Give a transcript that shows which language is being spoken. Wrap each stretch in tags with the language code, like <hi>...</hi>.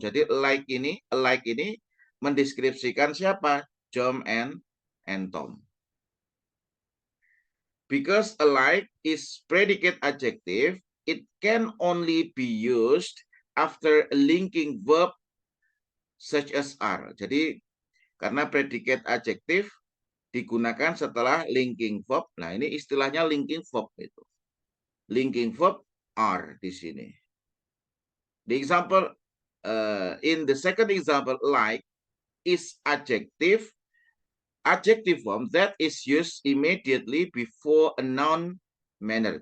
<id>Jadi alike ini mendeskripsikan siapa?</id> <en>John and Tom. Because alike is predicate adjective, it can only be used after a linking verb such as are.</en> <id>Jadi karena predicate adjective digunakan setelah linking verb. Nah, ini istilahnya linking verb itu.</id> <en>Linking verb are</en> <id>di sini.</id> <en>The example in the second example, like is adjective form that is used immediately before a noun manner.</en>